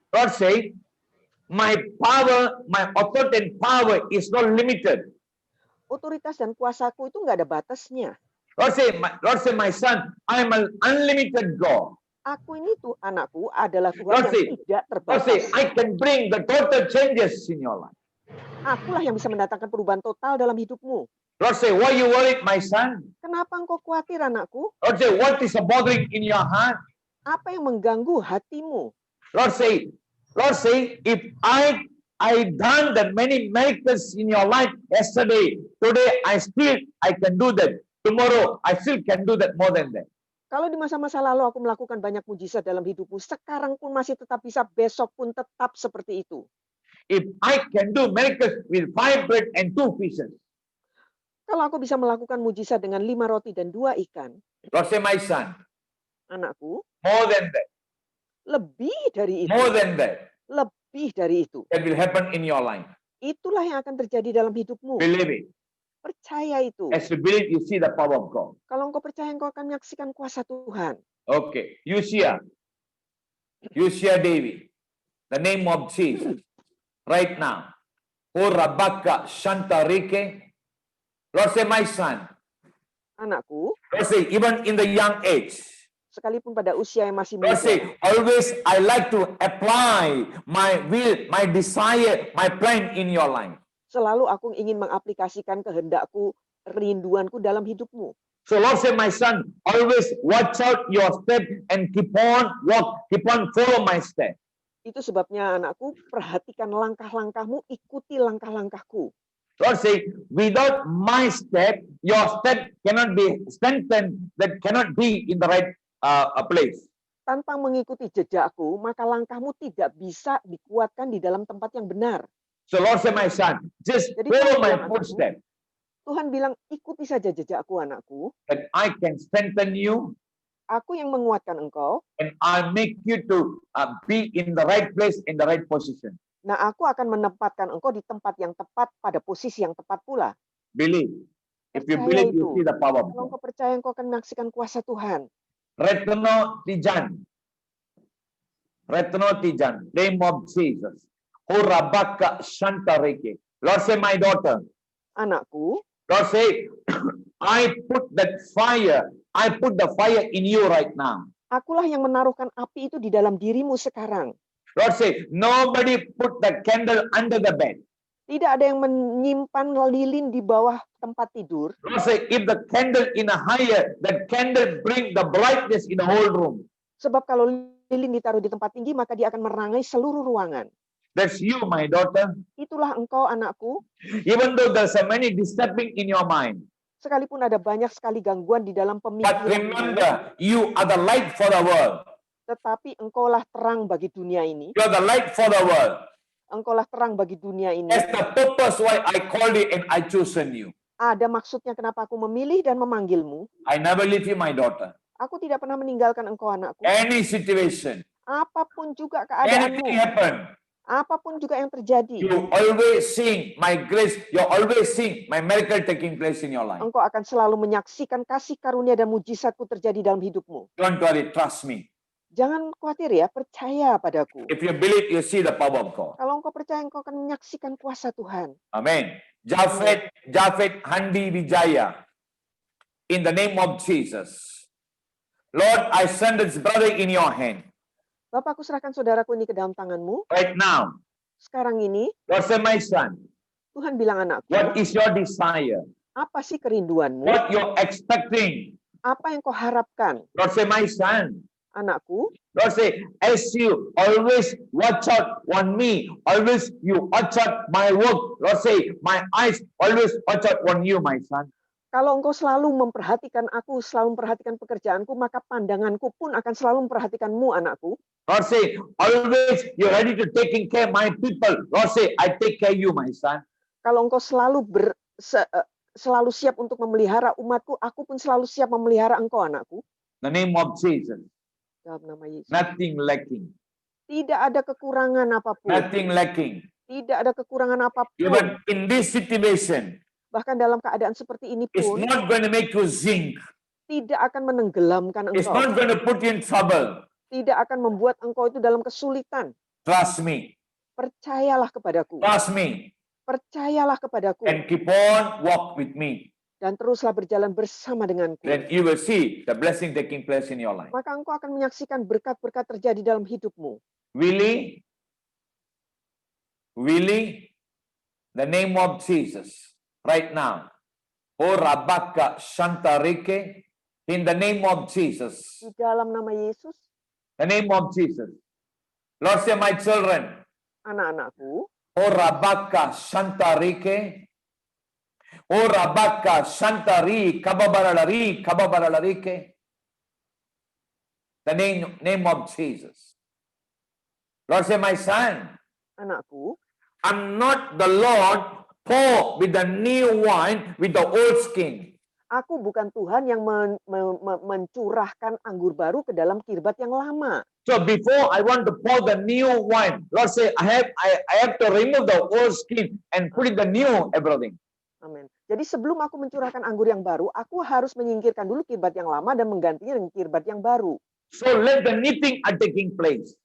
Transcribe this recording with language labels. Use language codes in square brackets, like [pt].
[en] Lord, say my power, my authority and power is not limited. [id] otoritas dan kuasaku itu nggak ada batasnya. [en] Lord, say my son, I am an unlimited God. [id] Aku ini tuh, anakku, adalah Tuhan [en] Lord, [id] yang [en] say, [id] tidak [en] Lord, say [id] terbatas. [en] I can bring the total changes in your life. [id] Akulah yang bisa mendatangkan perubahan total dalam hidupmu. [en] Lord, say, why you worried, my son? [id] Kenapa engkau khawatir, anakku? [en] Lord, say, what is bothering in your heart? [id] Apa yang mengganggu hatimu? [en] Lord, say, if I done that many miracles in your life yesterday, today I can do that. Tomorrow I still can do that more than that. [id] Kalau di masa-masa lalu aku melakukan banyak mujizat dalam hidupmu, sekarang pun masih tetap bisa, besok pun tetap seperti itu. [en] If I can do miracles with 5 bread and 2 fishes, [id] Kalau aku bisa melakukan mujizat dengan 5 roti dan 2 ikan, [en] Lord, say, my son, [id] anakku, [en] more than that, [id] lebih dari itu, [en] more than that, [id] lebih dari itu. [en] that will happen in your life. [id] Itulah yang akan terjadi dalam hidupmu. [en] Believe it. [id] Percaya itu. [en] As you believe, you see the power of God. [id] Kalau engkau percaya, engkau akan menyaksikan kuasa Tuhan. [en] Okay, Yusia Devi, the name of Jesus, right now. Horabaka Shantarike. Lord, say, my son. [id] Anakku, [en] Lord, say, even in the young age, [id] sekalipun pada usia yang masih [en] Lord, [id] muda, [en] say, always I like to apply my will, my desire, my plan in your life. [id] selalu aku ingin mengaplikasikan kehendakku, rinduanku dalam hidupmu. [en] So Lord, say, my son, always watch out your step and keep on follow my step. [id] Itu sebabnya, anakku, perhatikan langkah-langkahmu, ikuti langkah-langkahku. [en] Lord, say, without my step, your step cannot be strengthened, that cannot be in the right place. [id] Tanpa mengikuti jejakku, maka langkahmu tidak bisa dikuatkan di dalam tempat yang benar. [en] So Lord, say, my son, just [id] Jadi [en] follow [id] Tuhan [en] my [id] bilang, [en] footstep. [id] Tuhan bilang, ikuti saja jejakku anakku. [en] that I can strengthen you [id] Aku yang menguatkan engkau. [en] and I'll make you to be in the right place, in the right position. [id] Nah, aku akan menempatkan engkau di tempat yang tepat pada posisi yang tepat pula. [en] Believe. If you [id] Percaya [en] believe, you [id] itu. [en] see the power of [id] Kalau [en] God. [id] engkau percaya, engkau akan menyaksikan kuasa Tuhan. Retno Tijan. Retno Tijan. [en] Name of Jesus. Horabaka Shantareke. Lord say, my daughter. [id] Anakku, [en] Lord say, I put that fire. I put the fire in you right now. [id] akulah yang menaruhkan api itu di dalam dirimu sekarang. [en] Lord say, nobody put the candle under the bed. [id] Tidak ada yang menyimpan lilin di bawah tempat tidur. [en] Lord say, if the candle in a higher, that candle bring the brightness in the whole room. [id] Sebab kalau lilin ditaruh di tempat tinggi, maka dia akan menerangi seluruh ruangan. [en] That's you, my daughter. [id] Itulah engkau, anakku. [en] Even though there's so many disturbing in your mind. [id] Sekalipun ada banyak sekali gangguan di dalam [en] But [id] pemikiran, [en] remember, you are the light for the world. [id] tetapi engkaulah terang bagi dunia ini. [en] You are the light for the world. [id] Engkaulah terang bagi dunia ini. [en] That's the purpose why I called you and I chosen you. [id] Ada maksudnya kenapa aku memilih dan memanggilmu. [en] I never leave you, my daughter. [id] Aku tidak pernah meninggalkan engkau, anakku. [en] Any situation, [id] Apapun juga [en] anything [id] keadaanmu, [en] happen, [id] apapun juga yang terjadi, [en] you always seeing my grace. You always seeing my miracle taking place in your life. [id] engkau akan selalu menyaksikan kasih karunia dan mujizatku terjadi dalam hidupmu. [en] Don't worry, trust me. [id] Jangan khawatir ya, percaya padaku. [en] If you believe, you see the power of God. [id] Kalau engkau percaya, engkau akan menyaksikan kuasa Tuhan. [en] Amen. Japhet Handi Wijaya. In the name of Jesus. Lord, I send this brother in your hand. [id] Bapak, aku serahkan saudaraku ini ke dalam tanganmu. [en] Right now. [id] Sekarang ini, [en] Lord, say, my son, [id] Tuhan bilang, anakku, [en] what is your desire? [id] apa sih kerinduanmu? [en] What you're expecting? [id] Apa yang kau harapkan? [en] Lord, say, my son. [id] Anakku, [en] Lord, say, as you always watch out on me, always you watch out my work. Lord, say, my eyes always watch out on you, my son. [id] kalau engkau selalu memperhatikan aku, selalu memperhatikan pekerjaanku, maka pandanganku pun akan selalu memperhatikanmu, anakku. [en] Lord, say, always you're ready to taking care of my people. Lord, say, I take care of you, my son. [id] Kalau engkau selalu selalu siap untuk memelihara umatku, aku pun selalu siap memelihara engkau, anakku. [en] The name of Jesus. [id] Dalam nama Yesus. [en] Nothing lacking. [id] Tidak ada kekurangan apapun. [en] Nothing lacking. [id] Tidak ada kekurangan apapun. [en] Even in this situation, [id] Bahkan dalam keadaan seperti ini [en] it's [id] pun [en] not going to make you sink. [id] tidak akan menenggelamkan [en] It's [id] engkau. [en] not going to put you in trouble. [id] Tidak akan membuat engkau itu dalam kesulitan. [en] Trust me. [id] Percayalah kepadaku. [en] Trust me. [id] Percayalah kepadaku. [en] And keep on walk with me. [id] Dan teruslah berjalan bersama denganku. [en] Then you will see the blessing taking place in your life. [id] Maka engkau akan menyaksikan berkat-berkat terjadi dalam hidupmu. [en] Willie, the name of Jesus, right now. Oh, Rabaka Shantarike, in the name of Jesus. [id] Di dalam nama Yesus, [en] The name of Jesus. Lord, say, my children. [id] anak-anakku, Oh, Rabaka Shantarike. Oh, Rabaka Shantari, Kababaralike. [en] The name of Jesus. Lord, say, my son. [id] anakku, [en] I'm not the Lord pour with the new wine with the old skin. [id] aku bukan Tuhan yang mencurahkan anggur baru ke dalam kirbat yang lama. [en] So before I want to pour the new wine, Lord say, I have to remove the old skin and put in the new everything. [id] Amin. Jadi sebelum aku mencurahkan anggur yang baru, aku harus menyingkirkan dulu kirbat yang lama dan menggantinya dengan kirbat yang baru. [en] So let the knitting are taking place.